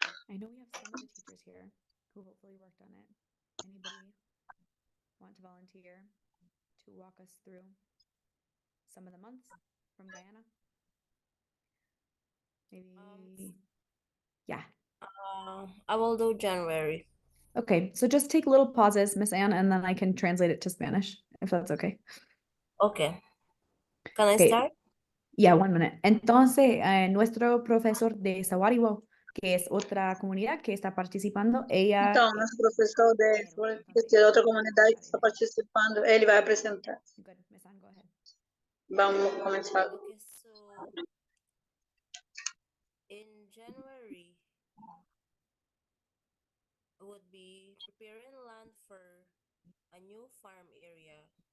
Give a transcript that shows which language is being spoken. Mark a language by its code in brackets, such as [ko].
[en] I know we have some of the teachers here who hopefully worked on it. Anybody want to volunteer to walk us through some of the months from Guyana? Maybe, yeah. I will do January. Okay, so just take little pauses, Miss Anne, and then I can translate it to Spanish, if that's okay. Okay. Can I Okay. start? Yeah, 1 minute. [es] Entonces, nuestro profesor de Sahuaribo, que es otra comunidad que está participando, ella... [pt] Então, nosso professor de outra comunidade que está participando, ele vai apresentar. [en] Good, Miss Anne, go ahead. [pt] Vamos começar. [en] Okay, so in January, I would be preparing land for a new farm area.